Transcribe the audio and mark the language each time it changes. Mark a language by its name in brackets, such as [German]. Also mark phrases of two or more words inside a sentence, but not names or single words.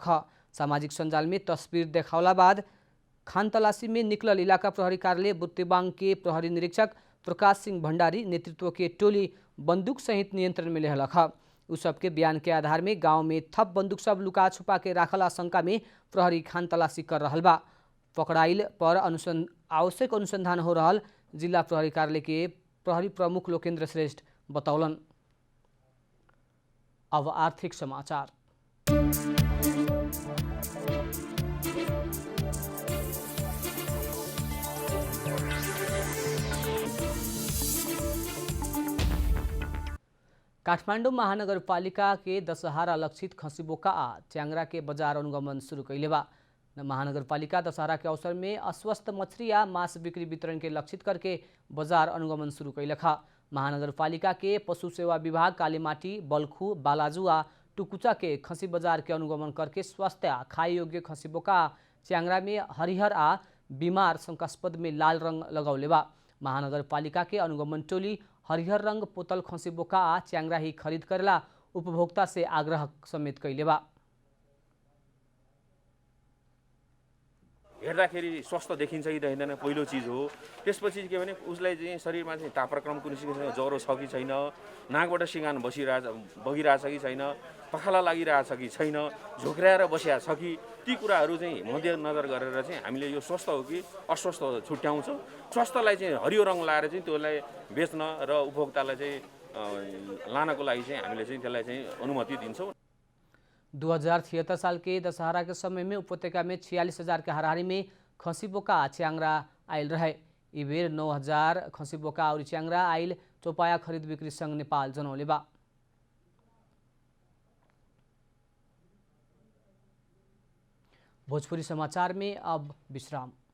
[Bhojpuri] सामाजिक सञ्जाल में तस्वीर देखावला बाद खान तलाशी में निकलल इलाका प्रहरी कार्यालय बुर्तिवाङ के प्रहरी निरीक्षक प्रकाश सिंह भण्डारी नेतृत्व के टोली बंदूक सहित नियंत्रण में लेहलक। उस सबके बयान के आधार में गांव में थप बंदूक सब लुका छुपा के राखल आशंका में प्रहरी खान तलाशी कर रहल बा। पकड़ाइल पर आवश्यक अनुसंधान हो रहल जिला प्रहरी कार्यालय के प्रहरी प्रमुख लोकेन्द्र श्रेष्ठ बतौलन। अब आर्थिक समाचार। काठमाडौँ महानगरपालिका के दशहरा लक्षित खसीबोका आ च्याङ्रा के बजार अनुगमन शुरू कैले बा। महानगरपालिका दशहरा के अवसर में अस्वस्थ मछली या मांस बिक्री वितरण के लक्षित करके बाजार अनुगमन शुरू कैलक। महानगरपालिका के पशु सेवा विभाग कालीमाटी, बल्खु, बालाजु आ टुकुचा के खसी बाजार के अनुगमन करके स्वस्थ आ खाए योग्य खसीबोका च्याङ्रा में हरिहर आ बीमार शंकास्पद में लाल रंग लगौले बा। महानगरपालिका के अनुगमन टोली हरिहर रंग पोतल खसी बोका आ च्याङ्रा ही खरीद करेला उपभोक्ता से आग्रह समेत कैले बा। [Nepali] हेर्दाखेरि स्वस्थ देखिन्छ कि देखिँदैन पहिलो चिज हो। त्यसपछि के भने उसलाई चाहिँ शरीरमा चाहिँ तापक्रम कुनै किसिमको ज्वरो छ कि छैन, नाकबाट सिँगान बगिरहेछ कि छैन, पखाला लागिरहेछ कि छैन, झोक्राएर बसिया छ कि, ती कुराहरू चाहिँ मध्यनजर गरेर चाहिँ हामीले यो स्वस्थ हो कि अस्वस्थ छुट्याउँछौँ। स्वस्थलाई चाहिँ हरियो रङ लाएर चाहिँ त्यसलाई बेच्न र उपभोक्तालाई चाहिँ लानको लागि चाहिँ हामीले चाहिँ त्यसलाई चाहिँ अनुमति दिन्छौँ। [Bhojpuri] 2076 साल के दशहरा के समय में उपत्यका में 46,000 के हाराहारी में खसी बोका च्याङ्रा आयल रहे। ई बेर 9,000 खसी बोका और च्याङ्रा आयल चौपाया खरीद बिक्री संघ नेपाल जनौले बा। भोजपुरी समाचार में अब विश्राम।